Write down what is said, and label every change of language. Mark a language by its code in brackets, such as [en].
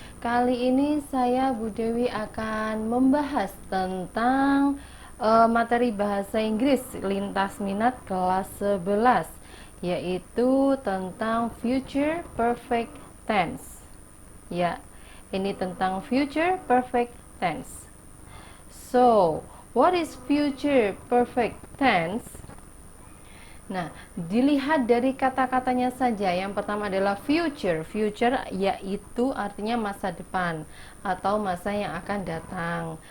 [id] Kali ini saya Bu Dewi akan membahas tentang materi bahasa Inggris lintas minat kelas 11, yaitu tentang future perfect tense. Ya, ini tentang future perfect tense. [en] So, what is future perfect tense? [id] Nah, dilihat dari kata-katanya saja. Yang pertama adalah future. Future yaitu artinya masa depan atau masa yang akan datang.